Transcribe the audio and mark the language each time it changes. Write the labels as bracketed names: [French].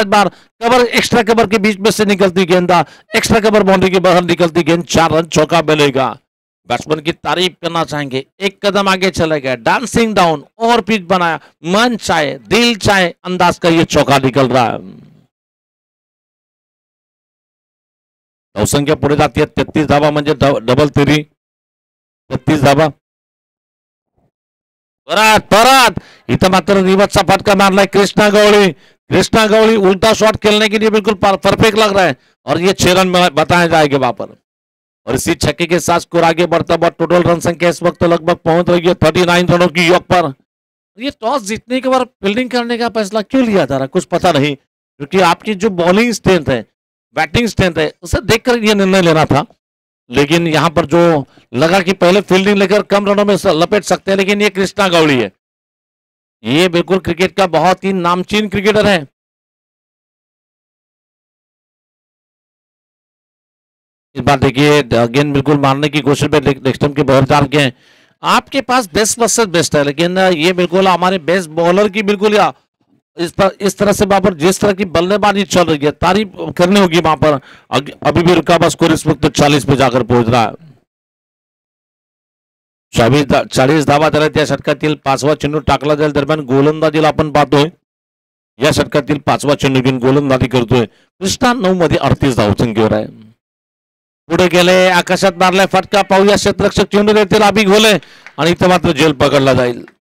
[Hindi] इस बार cover extra cover के बीच में से निकलती गेंदा, एक्स्ट्रा कवर बाउंड्री के बाहर निकलती गेंद, 4 रन चौका मिलेगा। बैट्समैन की तारीफ करना चाहेंगे, एक कदम आगे चले गए, डांसिंग डाउन और पिच बनाया, मन चाहे दिल चाहे अंदाज का ये चौका निकल रहा है। [Marathi] धावसंख्या पुढे जाते 33 धावा म्हणजे डबल तिरी 33 धावा। परत परत इथं मात्र रिवर्सचा फटका मारलाय कृष्णा गवळी। [Hindi] कृष्णा गवळी उल्टा शॉट खेलने के लिए बिल्कुल परफेक्ट लग रहा है और ये 6 रन बताया जाएगा वहां पर। और इसी छक्के के साथ स्कोर आगे बढ़ता हुआ टोटल रन संख्या इस वक्त लगभग पहुंच रही है 39 रनों की योग पर। ये टॉस जीतने के बाद फील्डिंग करने का फैसला क्यों लिया जा रहा है कुछ पता नहीं, क्योंकि आपकी जो बॉलिंग स्ट्रेंथ है, बैटिंग स्ट्रेंथ है, उसे देखकर यह निर्णय लेना था। लेकिन यहां पर जो लगा कि पहले फील्डिंग लेकर कम रनों में लपेट सकते हैं, लेकिन ये कृष्णा गवड़ी है, ये बिल्कुल क्रिकेट का बहुत ही नामचीन क्रिकेटर है। इस बार देखिए गेंद बिल्कुल मारने की कोशिश में लेग स्टंप के बाहर जा के हैं। आपके पास बेस्ट वर्सेस बेस्ट है, लेकिन ये बिल्कुल हमारे बेस्ट बॉलर की बिल्कुल या इस तरह से वहां पर जिस तरह की बल्लेबाजी चल रही है तारीफ करनी होगी वहां पर। अभी भी रुका हुआ स्कोर इस वक्त 40 पे जाकर पहुंच रहा है। [Marathi] 40 धावा झाल्या, त्या षटकातील 5वा चेंडू टाकला जाईल। दरम्यान गोलंदाजीला आपण पाहतोय, या षटकातील 5वा चेंडू घेऊन गोलंदाजी करतोय कृष्णा। 9 मध्ये 38 धावसंख्येवर आहे। पुढे गेले, आकाशात मारलाय फटका, पाहूया क्षेत्ररक्षक चेंडू देतील अभि घोले आणि इथं मात्र झेल पकडला जाईल।